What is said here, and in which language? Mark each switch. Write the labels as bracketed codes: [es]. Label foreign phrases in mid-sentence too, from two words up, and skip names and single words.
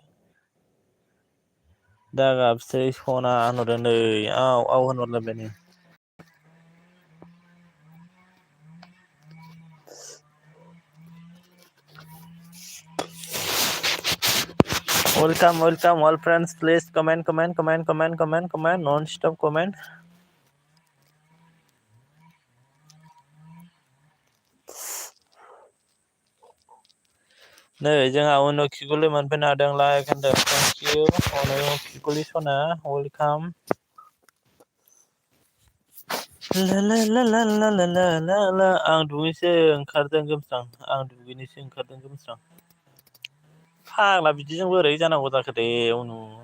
[brx] दा गाबसै सना होनहरदों नै औ औ होनहरलायबाय नै [en] welcome welcome all friends please comment non stop comment [brx] नै जोंहा उनु खिगुलि मोनफैनो हादों लाइक होनदों [en] thank you [brx] अनु खिगुलि सना वेलकाम ला ला ला ला ला ला ला ला ला आं दुगैनोसो ओंखारदों गोमस्रां आं दुगैनोसो ओंखारदों गोमस्रां फाग्ला बिदिजों बोरै जानांगौ जाखो दे अनु